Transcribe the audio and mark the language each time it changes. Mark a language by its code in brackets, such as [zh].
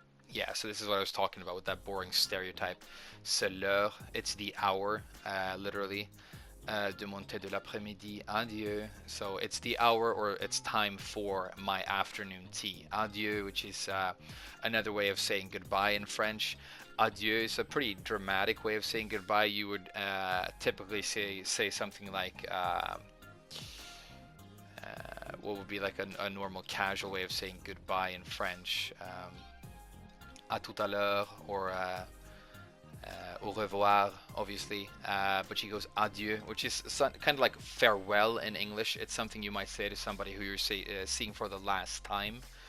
[en] Yeah, so this is what I was talking about with that boring stereotype. [fr] C'est l'heure, [en] it's the hour, literally. [fr] De monter de l'après-midi, adieu. [en] So it's the hour, or it's time for my afternoon tea. Adieu, which is another way of saying goodbye in French. Adieu is a pretty dramatic way of saying goodbye. You would typically say something like, what would be like a normal casual way of saying goodbye in French. [fr] À tout à l'heure, or au revoir, obviously. [en] But she goes adieu, which is kind of like farewell in English. It's something you might say to somebody who you're seeing for the last time.